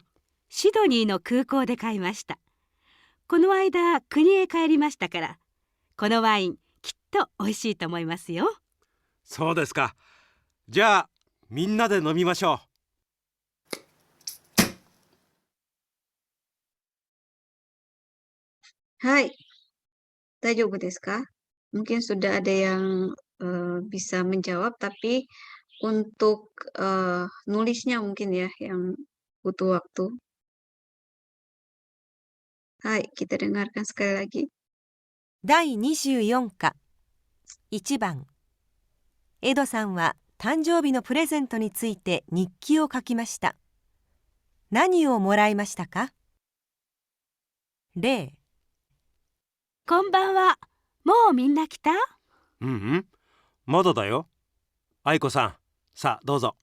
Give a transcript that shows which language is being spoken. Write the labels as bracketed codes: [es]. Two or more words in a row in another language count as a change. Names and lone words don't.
[ja] シドニーの空港で買いました。この間、国へ帰りましたから、このワインきっと美味しいと思いますよ。そうですか。じゃあ、みんなで飲みましょう。 Hai, 大丈夫ですか? [id] Mungkin sudah ada yang bisa menjawab, tapi untuk nulisnya mungkin ya yang butuh waktu. Hai, kita dengarkan sekali lagi. [ja] 第24課1番エドさんは誕生日のプレゼントについて日記を書きました。何をもらいましたか？例、こんばんは。もうみんな来た？うんうん、まだだよ。愛子さん、さあどうぞ。